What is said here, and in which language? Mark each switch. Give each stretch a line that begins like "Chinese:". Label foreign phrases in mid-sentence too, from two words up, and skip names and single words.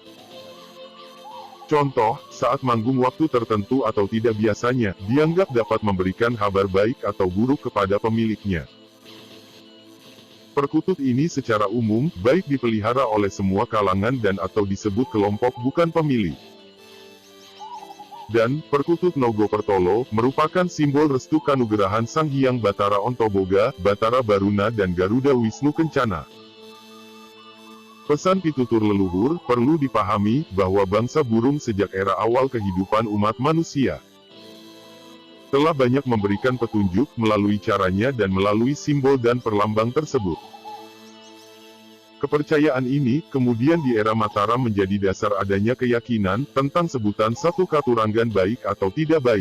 Indonesian: Contoh, saat manggung waktu tertentu atau tidak biasanya, dianggap dapat memberikan kabar baik atau buruk kepada pemiliknya. Perkutut ini secara umum, baik dipelihara oleh semua kalangan dan atau disebut kelompok bukan pemilik. Dan, perkutut Nogo Pertolo, merupakan simbol restu kanugerahan Sang Hyang Batara Ontoboga, Batara Baruna dan Garuda Wisnu Kencana. Pesan pitutur leluhur, perlu dipahami, bahwa bangsa burung sejak era awal kehidupan umat manusia, telah banyak memberikan petunjuk, melalui caranya dan melalui simbol dan perlambang tersebut. Kepercayaan ini, kemudian di era Mataram menjadi dasar adanya keyakinan, tentang sebutan satu katurangan baik atau tidak baik.